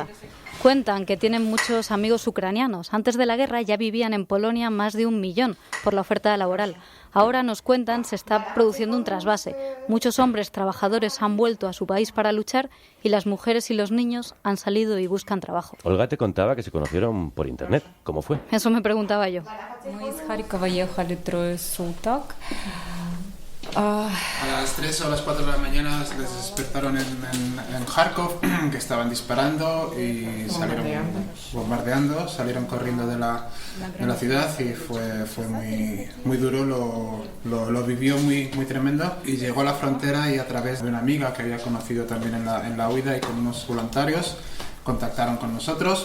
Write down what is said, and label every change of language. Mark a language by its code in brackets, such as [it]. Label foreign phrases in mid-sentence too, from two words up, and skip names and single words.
[es] Cuentan que tienen muchos amigos ucranianos. Antes de la guerra ya vivían en Polonia más de 1 millón por la oferta laboral. Ahora, nos cuentan, se está produciendo un trasvase. Muchos hombres trabajadores han vuelto a su país para luchar y las mujeres y los niños han salido y buscan trabajo. Olga te contaba que se conocieron por internet. ¿Cómo fue? Eso me preguntaba yo. [ru] Мы из Харькова ехали 3 суток. [es] A las 3 o las 4 de la mañana les despertaron en Kharkov, que estaban disparando y salieron bombardeando, salieron corriendo de la ciudad y fue muy duro, lo vivió muy tremendo y llegó a la frontera y a través de una amiga que había conocido también en la huida y con unos voluntarios contactaron con nosotros.